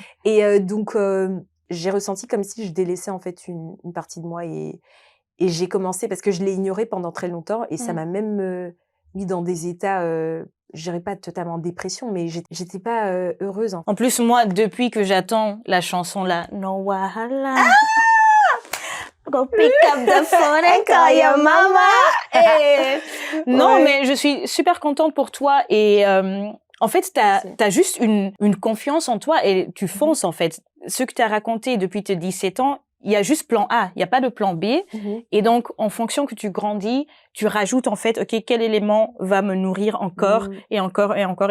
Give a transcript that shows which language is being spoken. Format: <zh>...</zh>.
<fr>Et donc, j'ai ressenti comme si je délaissais en fait une partie de moi et j'ai commencé parce que je l'ai ignoré pendant très longtemps et ça m'a même mis dans des états, je dirais pas totalement en dépression, mais j'étais pas heureuse. En plus, moi, depuis que j'attends la chanson là, No Wahala.</fr> <en>Go pick up the phone and call your mama.</en> <fr>Non, mais je suis super contente pour toi et en fait, t'as juste une confiance en toi et tu fonces en fait. Ce que t'as raconté depuis tes 17 ans, il y a juste plan A, il y a pas de plan B. Et donc, en fonction que tu grandis, tu rajoutes en fait, ok, quel élément va me nourrir encore et encore et encore.</fr>